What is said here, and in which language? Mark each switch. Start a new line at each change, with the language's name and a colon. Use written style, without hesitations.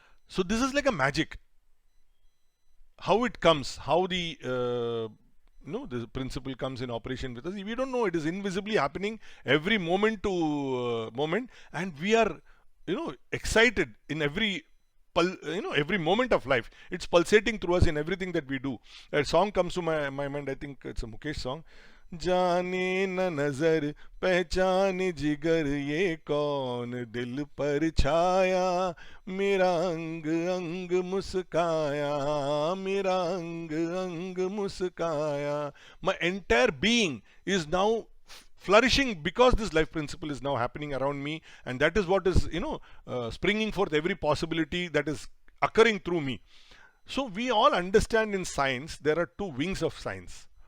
English: So this is like a magic. How it comes, how the the principle comes in operation with us, we don't know. It is invisibly happening every moment to moment, and we are excited in every every moment of life. It's pulsating through us in everything that we do. A song comes to my mind. I think it's a Mukesh song.
Hindi: जाने न नजर पहचान जिगर ये कौन दिल पर छाया मेरा अंग अंग मुस्काया मेरा अंग अंग मुस्काया.
English: My entire being is now flourishing because this life principle is now happening around me, and that is what is springing forth every possibility that is occurring through me. So we all understand in science there are two wings of science.